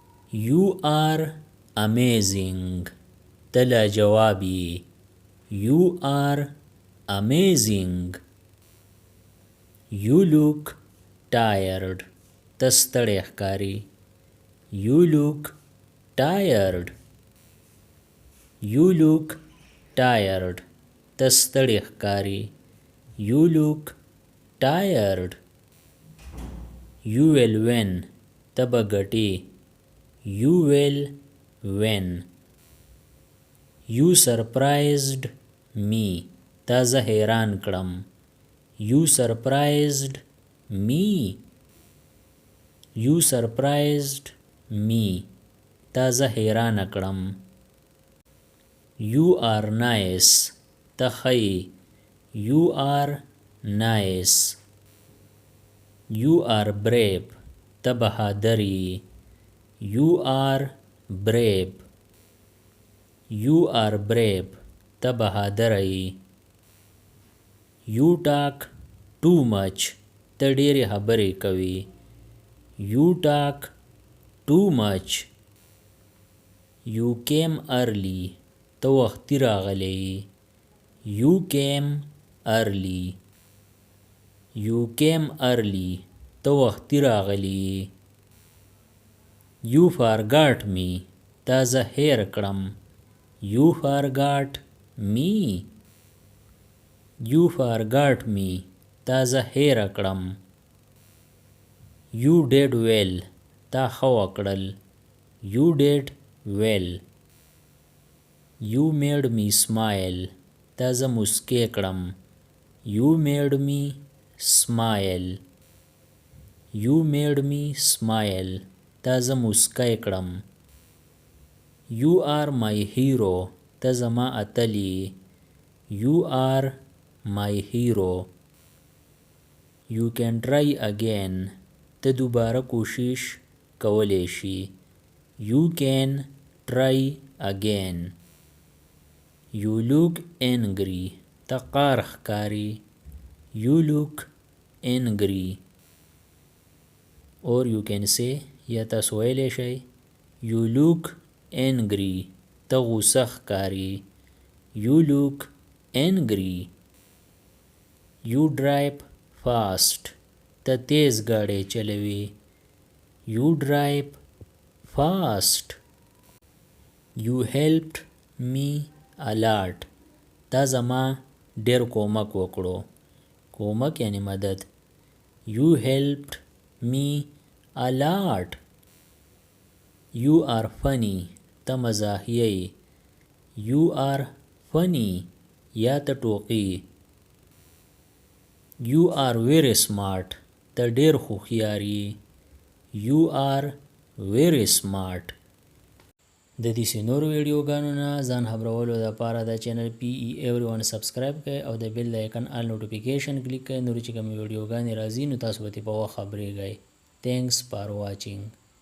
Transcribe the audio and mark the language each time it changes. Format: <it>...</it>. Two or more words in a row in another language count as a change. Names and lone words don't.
<en>You are amazing.</en> <ps>ته لاجواب یې.</ps> <en>You are amazing. You look tired.</en> <ps>ته ستړی ښکارې.</ps> <en>You look tired. You look tired.</en> <ps>ته ستړی ښکارې.</ps> <en>You look tired. You will win.</en> <ps>ته به ګټې.</ps> <en>You will win. You surprised me.</en> <ps>تا زه حیران کړم.</ps> <en>You surprised me. You surprised me.</en> <ps>تا زه حیران کړم.</ps> <en>You are nice.</en> <ps>ته ښه یې.</ps> <en>You are nice. You are brave.</en> <ps>ته بهادر یې.</ps> <en>You are brave. You are brave.</en> <ps>ته بهادر یې.</ps> <en>You talk too much.</en> <ps>ته ډېرې خبرې کوي.</ps> <en>You talk too much. You came early.</en> <ps>ته وختي راغلی یې.</ps> <en>You came early. You came early.</en> <ps>ته وختي راغلی یې.</ps> <en>You forgot me.</en> <ps>تا زه هیر کړم.</ps> <en>You forgot me. You forgot me.</en> <ps>تا زه هیر کړم.</ps> <en>You did well.</en> <ps>تا ښه وکړل.</ps> <en>You did well. You made me smile.</en> <ps>تا زه مسکی کړم.</ps> <en>You made me smile. You made me smile.</en> <ps>تا زه مسکی کړم.</ps> <en>You are my hero.</en> <ps>ته زما اتل یې.</ps> <en>You are my hero. You can try again.</en> <ps>ته دوباره کوشش کولی شي.</ps> <en>You can try again. You look angry.</en> <ps>ته قهر ښکارې.</ps> <en>You look angry. Or you can say,</en> <ps>یا تاسو ویلی شئ,</ps> <en>You look angry.</en> <ps>ته غوسه ښکارې.</ps> <en>You look angry. You drive fast.</en> <ps>ته تیز ګاډی چلوې.</ps> <en>You drive fast. You helped me a lot.</en> <ps>تا زما ډېر کومک وکړو. کومک یعنی مدد.</ps> <en>You helped me a lot. You are funny.</en> <ps>ته مزاحیه یې.</ps> <en>You are funny.</en> <ps>یا ته ټوقي.</ps> <en>You are very smart.</en> <ps>ته ډېر هوښیار یې.</ps> <en>You are very smart.</en> <ps>د دې نورو ویډیوګانو نه ځان خبرولو دپاره د چینل PE everyone سبسکرایب کړئ او د بیل د آیکن</ps> <en>all notification</en> <ps>کلیک کړئ. نورې چې کومې ویډیوګانې راځي نو تاسو به ترې په وخت خبرېږئ.</ps> <en>Thanks for watching.</en>